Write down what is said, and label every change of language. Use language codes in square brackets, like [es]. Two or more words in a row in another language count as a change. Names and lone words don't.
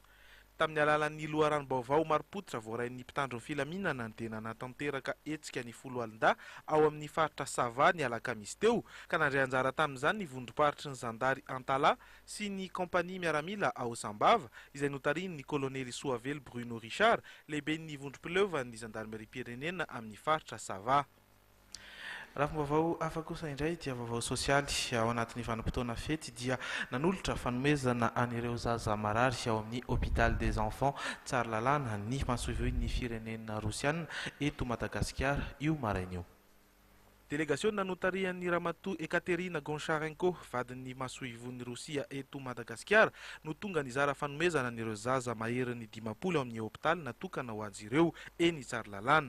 [mg] Tamin'ny alalan'ny loharanom-baovao marim-pototra voarain'ny mpitandro ny filaminana dia nanatanteraka hetsika ny folo alinda ao amin'ny faritra Sava ny alakamisy teo, ka nandray anjara tamin'izany ny vondrom-paritry ny zandary Antala sy ny kompania miaramila ao Sambava izay notarin'ny kolonely Soavely Bruno Richard, lehibe ny vondrom-pileovan'ny zandarmerie pirenena amin'ny faritra Sava. Raha vaovao hafa kosa indray dia vaovao sosialy ao anatin'ny vanim-potoana fety dia nanolotra fanomezana an'ireo zaza marary ao amin'ny hôpital des enfants Tsaralalàna ny mahasovoin'ny firenena Rosiana eto Madagasikara io maraina io. Délégation notarian'ny Ramatoa Ekaterina Goncharenko vadin'ny mahasoivon'ny Rosia eto Madagasikara no tonga nizara fanomezana an'ireo zaza maherin'ny 50 ao amin'ny hôpital natokana ho azy ireo eny Tsaralalàna.